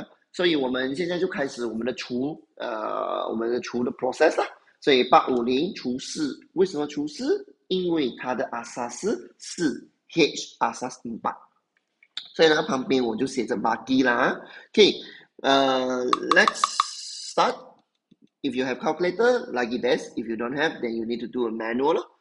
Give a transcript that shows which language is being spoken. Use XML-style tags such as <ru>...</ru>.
<zh>所以我们现在就开始我们的除的 process 啦。所以850除4，为什么除4？因为它的 asas 是 H asas 4。所以呢，旁边我就写着 baki 啦。</zh> <en>Okay, let's start. If you have calculator,</en> <ms>lagi best.</ms> <en>If you don't have, then you need to do a manual.</en>